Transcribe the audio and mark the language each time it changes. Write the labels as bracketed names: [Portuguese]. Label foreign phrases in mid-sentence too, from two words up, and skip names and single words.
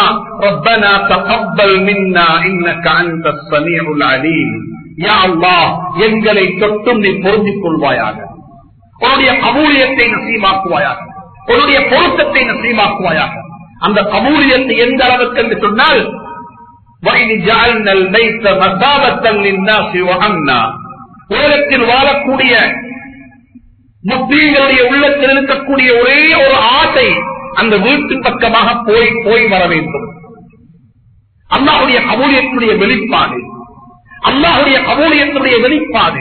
[Arabic] ربنا تقبل منا إنك أنت السميع العليم. يا الله, [Tamil] எங்களை தொட்டும் நீ பொருந்திக் கொள்வாயாக, உன்னுடைய கபூலியத்தை நசீபாக்குவாயாக, உன்னுடைய பொருத்தத்தை நசீபாக்குவாயாக. அந்த கபூலியத்தை எந்த அளவுக்கு என்று சொன்னால், [Arabic] وَإِذْ جَعَلْنَا الْبَيْتَ مَثَابَةً لِلنَّاسِ وَأَمْنًا. [Tamil] உலகத்தில் வாழக்கூடிய முஸ்லிம்களுடைய உள்ளத்தில் இருக்கக்கூடிய ஒரே ஒரு ஆசை அந்த வீட்டின் பக்கமாக போய் வர வேண்டும். அல்லாஹ்வுடைய கபூலியத்துடைய வெளிப்பாடு, அல்லாஹ்வுடைய கபூலியத்துடைய வெளிப்பாடு.